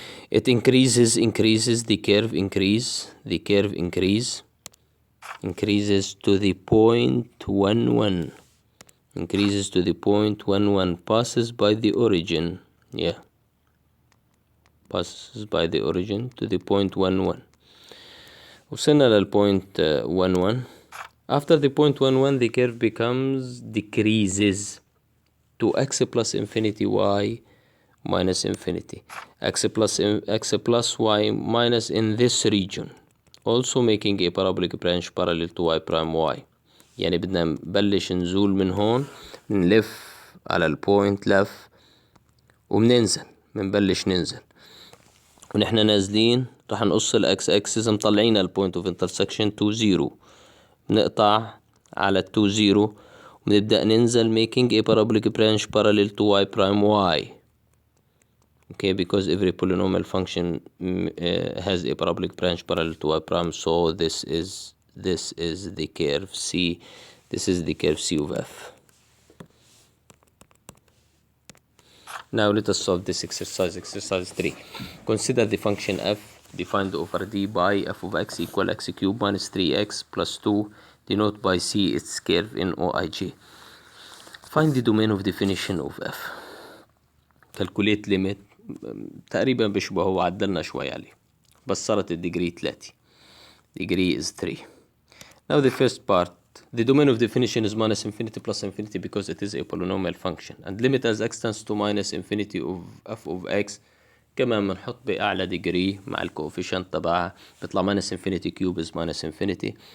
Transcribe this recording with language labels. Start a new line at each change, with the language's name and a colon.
English: It increases, the curve increases to the point 1, 1. Increases to the point 1, 1. Passes by the origin. Yeah. Passes by the origin to the point 1, 1.
Arabic: وصلنا للpoint 1, 1.
English: After the point 1, 1, the curve decreases to x plus infinity, y minus infinity. X plus y minus in this region. Also making a parabolic branch parallel to y prime y.
Arabic: يعني بدنا نبلش نزول من هون، نلف على البوينت لف وبننزل، بنبلش ننزل ونحن نازلين راح نقص الاكس اكسس مطلعين
English: البوينت of intersection to 0.
Arabic: بنقطع على 2 0 وبنبدأ ننزل
English: making a parabolic branch parallel to y prime y. Okay, because every polynomial function has a parabolic branch parallel to y prime, so this is the curve C. This is the curve C of f. Now let us solve this exercise. Exercise 3. Consider the function f defined over d by f of x equal x cubed minus 3x plus 2. Denote by c its curve in OIJ. Find the domain of definition of f. Calculate limit.
Arabic: تقريبا بيشبهه وعدلنا شوي عليه بس صارت الديجري 3.
English: Degree is 3. Now the first part. The domain of definition is minus infinity plus infinity because it is a polynomial function. And limit as x tends to minus infinity of f of x.
Arabic: كمان بنحط بأعلى degree مع الكوفيشنت تبعها بيطلع
English: minus infinity cube is minus infinity.